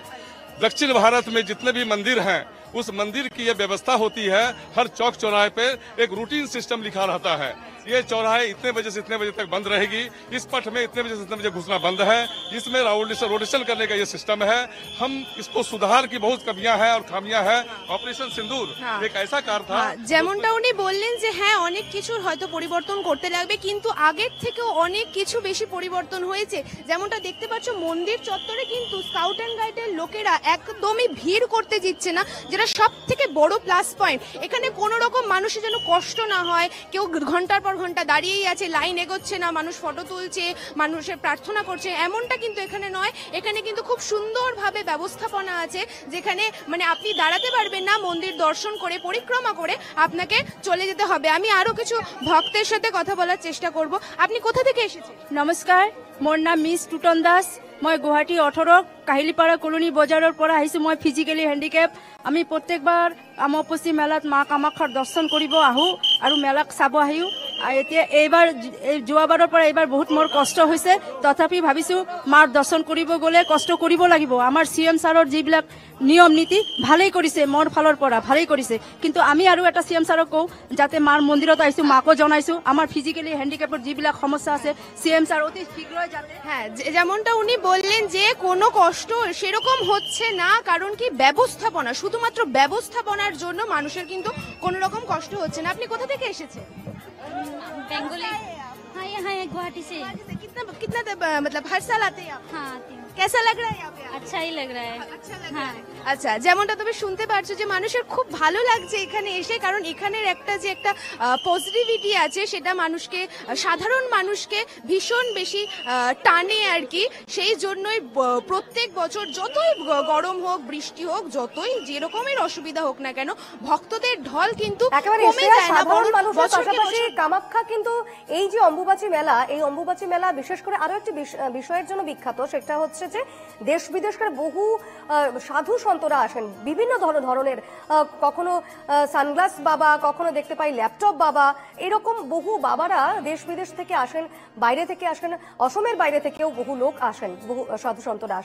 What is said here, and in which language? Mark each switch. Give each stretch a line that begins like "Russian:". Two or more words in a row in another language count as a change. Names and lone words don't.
Hindi: दक्षिण भारत में जितने भी मंदिर हैं उस मंदिर की ये व्यवस्था होती है, हर चौक चौराहे पे एक
English: routine system
Hindi: लिखा रहता है, ये चौराहे इतने बजे से इतने बजे तक बंद रहेगी, इस पथ में इतने बजे से इतने बजे घुसना बंद है, इसमें रोटेशन करने का ये सिस्टम है। हम इसको सुधार की बहुत कमियां हैं और खामियां हैं। ऑपरेशन सिंदूर एक ऐसा कार्य था,
Bangla: যেমনটা উনি বললেন যে হ্যাঁ অনেক কিছুর হয়তো পরিবর্তন করতে লাগবে, কিন্তু আগের থেকেও অনেক কিছু বেশি পরিবর্তন হয়েছে। যেমনটা দেখতে পাচ্ছ মন্দির চত্বরে কিন্তু
English: Scout and Guide
Bangla: লোকেরা একদমই ভিড় করতে দিচ্ছে না, যেটা সব থেকে বড়
English: plus point.
Bangla: এখানে কোনো রকম মানুষের যেন কষ্ট না হয়, কেউ ঘন্টার পর ঘন্টা দাঁড়িয়েই আছে, লাইন এগোচ্ছে না, মানুষ ফটো তুলছে, মানুষের প্রার্থনা করছে, এমনটা কিন্তু এখানে নয়। এখানে কিন্তু খুব সুন্দরভাবে ব্যবস্থাপনা আছে, যেখানে মানে আপনি দাঁড়াতে পারবেন না, মন্দির দর্শন করে পরিক্রমা করে আপনাকে চলে যেতে হবে। আমি আরো কিছু ভক্তের সাথে কথা বলার চেষ্টা করব। আপনি কোথা থেকে এসেছেন?
Assamese: নমস্কাৰ, মোৰ নাম মিছ টুটন দাস। মই গুৱাহাটী 18 কাহিলীপাৰা কলনী বজাৰৰ পৰা আহিছোঁ। মই
English: physically handicap.
Assamese: আমি প্ৰত্যেকবাৰ অম্বুবাচী মেলাত মা কামাখ্যাৰ দৰ্শন কৰিব আহোঁ আৰু মেলাক চাব আহিও। এতিয়া এইবাৰ যোৱাবাৰৰ পৰা এইবাৰ বহুত মোৰ কষ্ট হৈছে, তথাপি ভাবিছোঁ মাৰ দৰ্শন কৰিব গ'লে কষ্ট কৰিব লাগিব। আমাৰ CM ছাৰৰ যিবিলাক নিয়ম নীতি ভালেই কৰিছে, মোৰ ফালৰ পৰা ভালেই কৰিছে, কিন্তু আমি আৰু এটা CM ছাৰক কওঁ যাতে মাৰ মন্দিৰত আহিছোঁ, মাকো জনাইছোঁ আমাৰ
English: physically handicap
Assamese: যিবিলাক সমস্যা আছে CM ছাৰ অতি শীঘ্রই যাতে।
Bangla: হ্যাঁ, যেমনটা উনি বললেন যে কোনো কষ্ট সেরকম হচ্ছে না, কারণ কি ব্যবস্থাপনা, শুধুমাত্র ব্যবস্থাপনার জন্য মানুষের কিন্তু কোনো রকম কষ্ট হচ্ছে না। আপনি কোথা থেকে এসেছেন?
Hindi: बेंगोली। हाँ यहाँ है गुवाहाटी से। कितना मतलब हर साल आते हैं आप? हाँ आती हूँ। कैसा लग रहा है यहाँ पे? अच्छा ही लग रहा है। अच्छा लग हाँ। रहा है।
Bangla: আচ্ছা, যেমনটা তুমি শুনতে পারছো যে মানুষের খুব ভালো লাগছে এখানে এসে, কারণ এখানের একটা যে একটা পজিটিভিটি আছে সেটা মানুষকে, সাধারণ মানুষকে ভীষণ বেশি টানে আর কি। সেই জন্যই প্রত্যেক বছর যতই গরম হোক, বৃষ্টি হোক, যতই যেরকমের অসুবিধা হোক না কেন, ভক্তদের ঢল কিন্তু কমে যায় না, বরং পাশাপাশি কামাখ্যা কিন্তু এই যে অম্বুবাচী মেলা, এই অম্বুবাচী মেলা বিশেষ করে আরো একটি বিষয়ের জন্য বিখ্যাত, সেটা হচ্ছে যে দেশ বিদেশ করে বহু সাধু সন্তরা আসেন, বিভিন্ন ধরনের, কখনো সানগ্লাস বাবা, কখনো দেখতে পাই ল্যাপটপ বাবা, এরকম বহু বাবারা দেশ বিদেশ থেকে আসেন, বাইরে থেকে আসেন, অসমের বাইরে থেকেও বহু লোক আসেন, বহু সাধু সন্তরা আসেন।